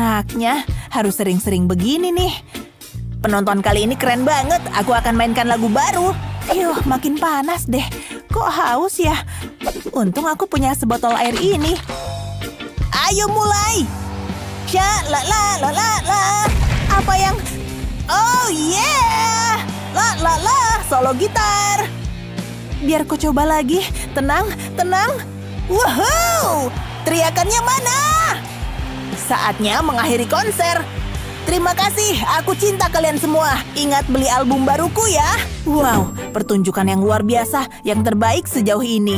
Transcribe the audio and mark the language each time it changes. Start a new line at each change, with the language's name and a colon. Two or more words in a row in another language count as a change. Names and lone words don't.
Indonesian: Enaknya harus sering-sering begini nih. penonton kali ini keren banget. Aku akan mainkan lagu baru. Yuh, makin panas deh. Kok haus ya? Untung aku punya sebotol air ini. Ayo mulai. Ya, la la la la la. Apa yang...
English: Oh yeah. La la la,
Indonesian: solo gitar. Biar ku coba lagi. Tenang, tenang. Woohoo! Teriakannya mana? Saatnya mengakhiri konser. Terima kasih, aku cinta kalian semua. Ingat beli album baruku ya. Wow, pertunjukan yang luar biasa, yang terbaik sejauh ini.